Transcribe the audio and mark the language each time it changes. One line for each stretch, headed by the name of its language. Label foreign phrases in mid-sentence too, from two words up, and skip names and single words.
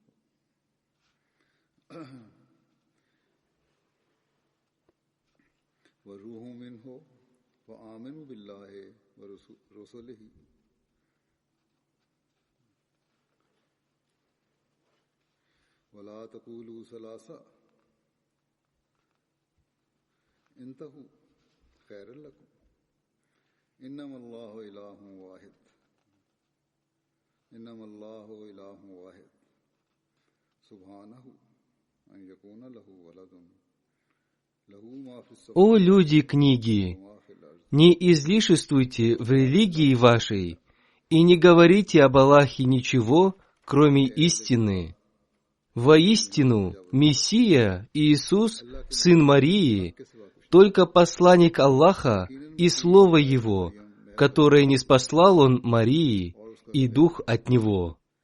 Arabic: وروح منه وآمنوا بالله ورسله ولا تقولوا ثلاثة انتهوا خيرا لكم إنما الله إله واحد سبحانه أن يكون له ولد له ما في السماوات
Russian: О люди книги, не излишествуйте в религии вашей и не говорите об Аллахе ничего, кроме истины. Воистину, Мессия Иисус, сын Марии, только посланник Аллаха и Слово Его, которое ниспослал Он Марии, и Дух от Него.